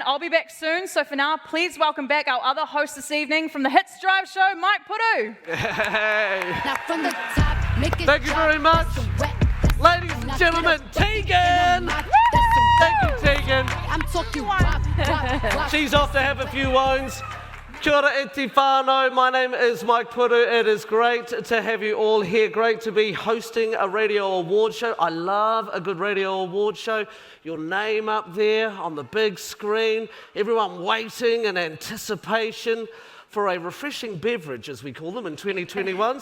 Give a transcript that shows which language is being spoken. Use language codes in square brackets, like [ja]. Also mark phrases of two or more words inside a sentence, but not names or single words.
[en] I'll be back soon, so for now, please welcome back our other host this evening from the Hits Drive Show, Mike Puru. Hey. Thank you very much. Ladies and gentlemen, Tegan! Thank you, Tegan. She's off to have a few wones. [mi] Kia ora e te whānau. [en] My name is Mike Puru. It is great to have you all here. Great to be hosting a radio award show. I love a good radio award show. Your name up there on the big screen. Everyone waiting in anticipation for a refreshing beverage, as we call them, in 2021.